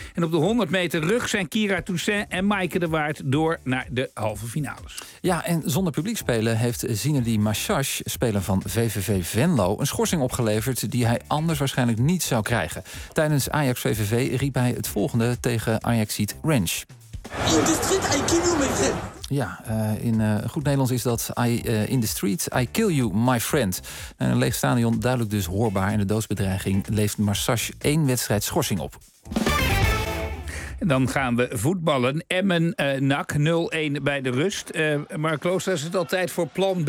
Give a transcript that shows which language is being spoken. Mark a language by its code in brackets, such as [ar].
[nl] En op de 100 meter rug zijn Kira Toussaint en Maaike de Waard door naar de halve finales. Ja, en zonder publiek spelen heeft Zinedine Machach, speler van VVV Venlo, een schorsing opgeleverd die hij anders waarschijnlijk niet zou krijgen. Tijdens Ajax-VVV riep hij het volgende tegen Ajax-Ziet Rensch. [en] In de street, I kill you, my friend. [nl] Ja, in goed Nederlands is dat [en] in the street, I kill you, my friend. [nl] En een leeg stadion, duidelijk dus hoorbaar. En de doodsbedreiging levert Marsasch 1 wedstrijd schorsing op. Dan gaan we voetballen. Emmen, NAC, 0-1 bij de rust. Mark Klooster, is het al tijd voor plan B?